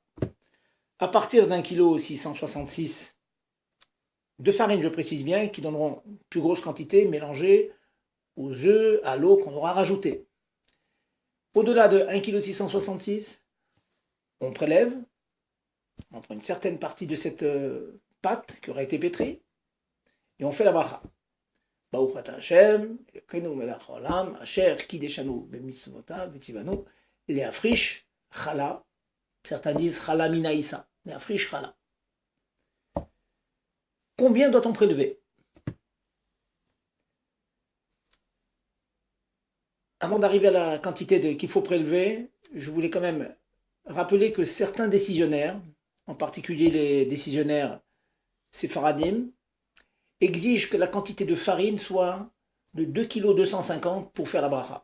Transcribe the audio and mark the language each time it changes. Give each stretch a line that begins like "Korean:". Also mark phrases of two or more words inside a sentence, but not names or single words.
French: À partir d'1 kg 666 de farine, je précise bien, qui donneront plus grosse quantité mélangée aux œufs, à l'eau qu'on aura rajouté. Au-delà de 1 kg 666, on prélève, on prend une certaine partie de cette pâte qui aura été pétrie, et on fait la bracha.
Hebrew: ברוך אתה השם אלוקינו מלך העולם אשר קדשנו במצוותיו וצוונו להפריש חלה,
French: certains disent
Hebrew: חלה מהעיסה להפריש חלה.
French: Combien doit-on prélever? Avant d'arriver à la quantité qu'il faut prélever, je voulais quand même rappeler que certains décisionnaires, en particulier les décisionnaires séfaradim, exigent que la quantité de farine soit de 2 kg 250 pour faire la bracha.